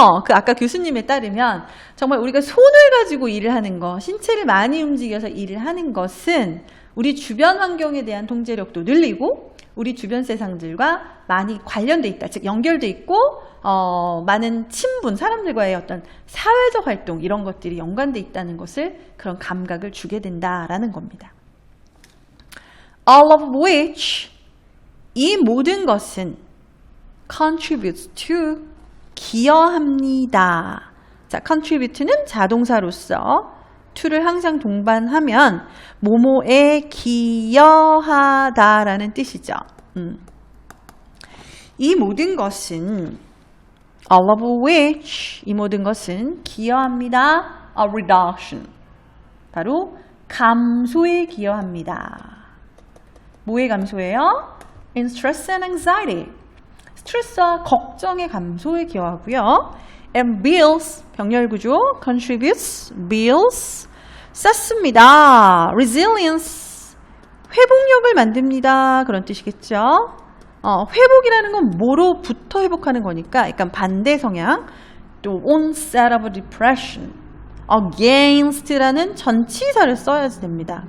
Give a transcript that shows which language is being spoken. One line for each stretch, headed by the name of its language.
Korean: 아까 교수님에 따르면 정말 우리가 손을 가지고 일을 하는 것, 신체를 많이 움직여서 일을 하는 것은 우리 주변 환경에 대한 통제력도 늘리고 우리 주변 세상들과 많이 관련돼 있다. 즉 연결돼 있고 많은 친분, 사람들과의 어떤 사회적 활동 이런 것들이 연관돼 있다는 것을 그런 감각을 주게 된다라는 겁니다.
English: All of which
Korean: 이 모든 것은
English: contributes to
Korean: 기여합니다. 자, contribute는 자동사로서 to를 항상 동반하면 뭐뭐에 기여하다라는 뜻이죠. 이 모든 것은
English: all of which
Korean: 이 모든 것은 기여합니다. A reduction 바로 감소에 기여합니다. 뭐의 감소예요?
English: In stress and anxiety
Korean: 스트레스와 걱정의 감소에 기여하고요. And builds 병렬구조 contributes builds 쌓습니다. resilience 회복력을 만듭니다. 그런 뜻이겠죠. 회복이라는 건 뭐로부터 회복하는 거니까 약간 반대 성향. 또
English: onset of depression
Korean: against라는 전치사를 써야지 됩니다.